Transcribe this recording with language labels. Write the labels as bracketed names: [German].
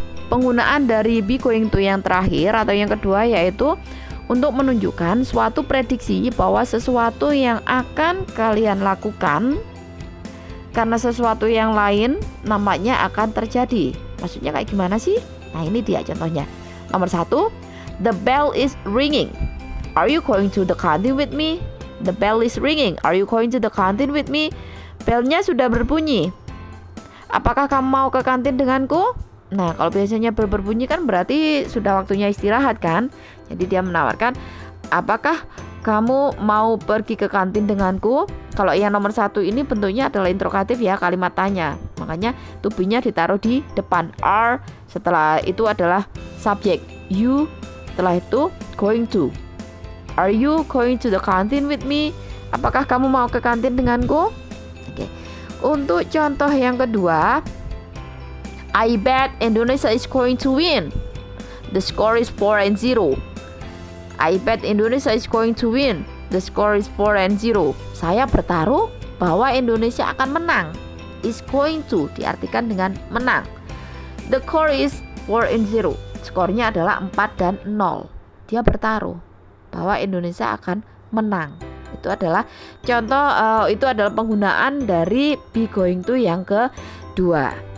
[Indonesian] Penggunaan dari be going to yang terakhir atau yang kedua yaitu untuk menunjukkan suatu prediksi bahwa sesuatu yang akan kalian lakukan karena sesuatu yang lain nampaknya akan terjadi. Maksudnya kayak gimana sih? Nah, ini dia contohnya. Nomor 1, [English] the bell is ringing. Are you going to the canteen with me? The bell is ringing. Are you going to the canteen with me? [Indonesian] Belnya sudah berbunyi. Apakah kamu mau ke kantin denganku? Nah, kalau biasanya bel berbunyi kan berarti sudah waktunya istirahat kan? Jadi dia menawarkan, apakah kamu mau pergi ke kantin denganku? Kalau yang nomor 1 ini bentuknya adalah interrogatif ya, kalimat tanya. Makanya to be-nya ditaruh di depan. Are, setelah itu adalah subjek. You, setelah itu going to. [English] Are you going to the canteen with me? [Indonesian] Apakah kamu mau ke kantin denganku? [English] Oke. [Indonesian] Untuk contoh yang kedua, [English] I bet Indonesia is going to win. The score is 4-0. I bet Indonesia is going to win. The score is 4-0. [Indonesian] Saya bertaruh bahwa Indonesia akan menang. [English] Is going to [Indonesian] diartikan dengan menang. [English] The score is 4-0. [Indonesian] Skornya adalah 4-0. Dia bertaruh bahwa Indonesia akan menang. Itu adalah contoh, itu adalah penggunaan dari be going to yang kedua.